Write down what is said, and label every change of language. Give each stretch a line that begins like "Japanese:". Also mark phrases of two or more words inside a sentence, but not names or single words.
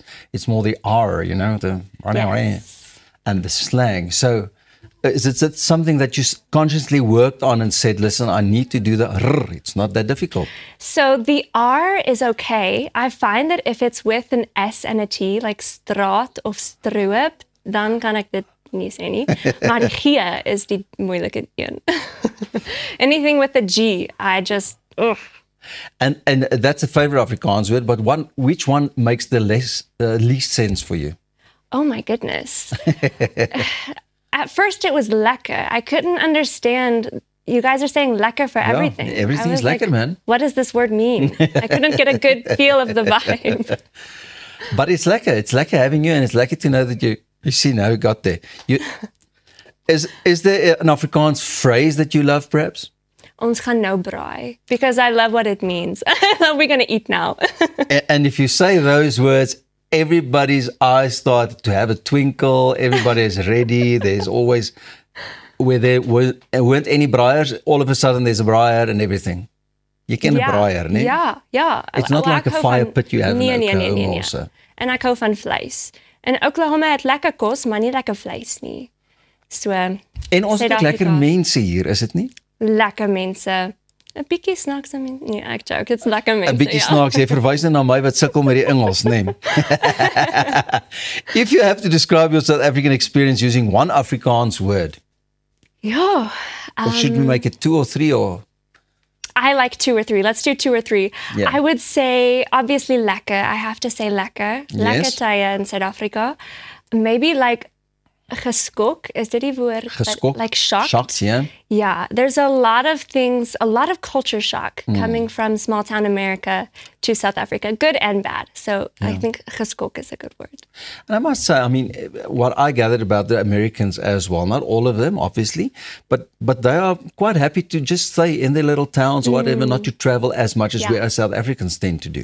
English: It's more the R, you know, the and the slang. So is it something that you consciously worked on and said, listen, I need to do the R. It's not that difficult. So the R is okay. I find that if it's with an S and a T, like
Afrikaans: straat of stroop, dan kan ek dit nie sê nie. Maar die G is die moeilike een.
English: Anything with a G, I just, ugh. And that's a favorite Afrikaans word, but which one makes the least sense for you? Oh my goodness. At first it was lekker. I couldn't understand. You guys are saying lekker for everything. Everything's lekker, like, man. What does this word mean? I couldn't get a good feel of the vibe. But it's lekker. It's lekker having you, and it's lekker to know that you see now you got there. Is there an Afrikaans phrase that you love, perhaps?
Afrikaans: Ons gaan nou braai,
English: because I love what it means. We're going to eat now. And if you say those words, everybody's eyes start to have a twinkle. Everybody is ready. There's always, where there weren't any braaiers, all of a sudden there's a braaier and everything. You can a braaier, nee? Ja. It's not like a fire pit you have in Oklahoma also.
Afrikaans: En ek hou van vleis. En Oklahoma het lekker kos, maar nie lekker vleis nie. So, en ons het lekker mense hier, is dit nie? Lekker mense. 'n bietjie snaaks. Nee, ek joke. It's lekker mense. 'n bietjie snaaks. Jy verwys net na my wat sukkel met die Engels, nee.
English: If you have to describe your South African experience using one Afrikaans word. Ja. Or should we make it 2 or 3 or? I like 2 or 3. Let's do 2 or 3. Yeah. I would say, obviously, lekker. I have to say lekker. Yes.
Afrikaans: Lekker tye in South Africa.
English: Maybe like
Afrikaans: geskok. Is dit die woord? Geskok.
English: Like shocked. Shocked, yeah. Yeah. There's a lot of things, a lot of culture shock coming from small town America to South Africa, good and bad. So I think geskok is a good word. And I must say, I mean, what I gathered about the Americans as well, not all of them, obviously, but they are quite happy to just stay in their little towns or whatever, not to travel as much as we as South Africans tend to do.